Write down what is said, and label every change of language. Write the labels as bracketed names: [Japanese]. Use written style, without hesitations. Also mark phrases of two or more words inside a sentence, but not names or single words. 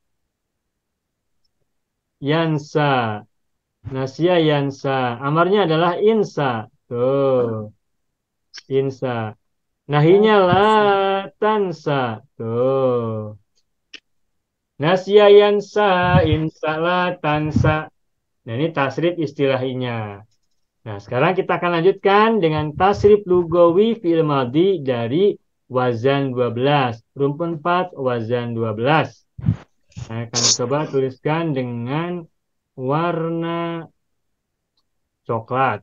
[Arabic] ينسى. نسي ينسى. [Indonesian] Amarnya adalah insa. Tuh. Insa. Nahinya [Arabic] لا تنسى. [Indonesian] Tuh. [Arabic] نسي ينسى. انس لا تنس. [Indonesian] Nah, ini tasrif istilahinya. Nah, sekarang kita akan lanjutkan dengan [Arabic] تصريف لغوي فعل ماضي [Indonesian] dari wazan 12. Rumpun 4 wazan 12. Saya akan coba tuliskan dengan warna coklat.